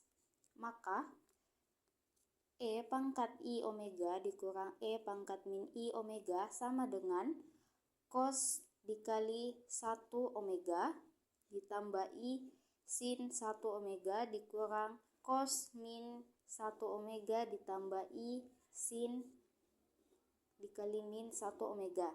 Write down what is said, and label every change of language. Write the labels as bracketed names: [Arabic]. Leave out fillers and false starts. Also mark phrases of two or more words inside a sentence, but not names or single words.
[Indonesian] Maka E pangkat I omega dikurang E pangkat min I omega sama dengan cos dikali 1 omega ditambah I sin 1 omega dikurang cos min 1 omega ditambah I sin dikali min 1 omega.